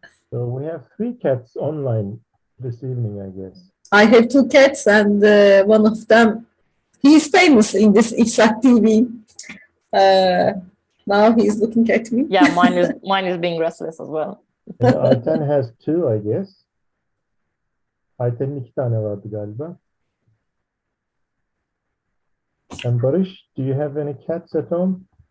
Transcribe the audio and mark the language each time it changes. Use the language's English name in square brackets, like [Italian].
[English] So we have 3 cats online this evening, I guess. I have 2 cats and one of them, he is famous in this İFSAK TV. Now he is looking at me. Yeah, mine is being restless as well. Ayten has 2, I guess. [Turkish] Ayten'in 2 tane vardı galiba. [English] And Barış, do you have any cats at home?